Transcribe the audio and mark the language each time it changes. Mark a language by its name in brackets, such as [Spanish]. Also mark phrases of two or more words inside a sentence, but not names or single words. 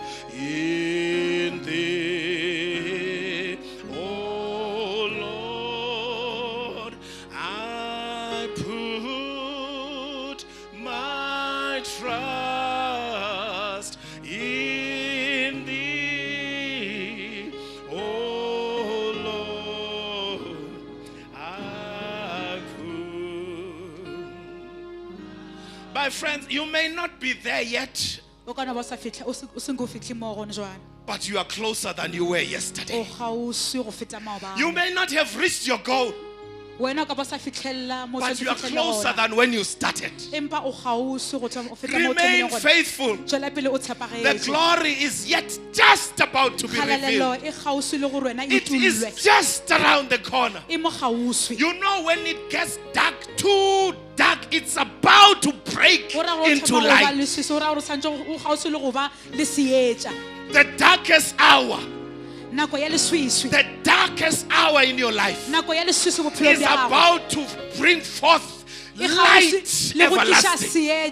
[English] In thee, O Lord, I put my trust. In thee, O Lord, I put. My friends, you may not be there yet, [Tswana] O kana ba sa fitlha o se go fitlhe mo gone jwana. [English] but you are closer than you were [Tswana] O [English] yesterday. [Tswana] gausi go feta maobane. [English] You may not have reached your goal, [Tswana] Wena o ka ba sa fitlhella mo [English] but you are [Tswana] tshwanetse [English] closer [Tswana] fitlhelle gona. [English] than when you started. [Tswana] Empa o gausi go tswa o feta mo o [English] Remain [Tswana] thomileng gona. [English] faithful. [Tswana] Tswela pele o [English] The [Tswana] tshepagetse. [English] glory is yet just about to be [Tswana] Kgalalelo [English] revealed. [Tswana] e gausi le go wena e [English] It is [Tswana] tullwe. [English] just around the corner. [Tswana] E mo gausi. [English] You know when it gets dark, too dark, it's about about to break into light. The darkest hour, the darkest hour in your life is about to bring forth light everlasting.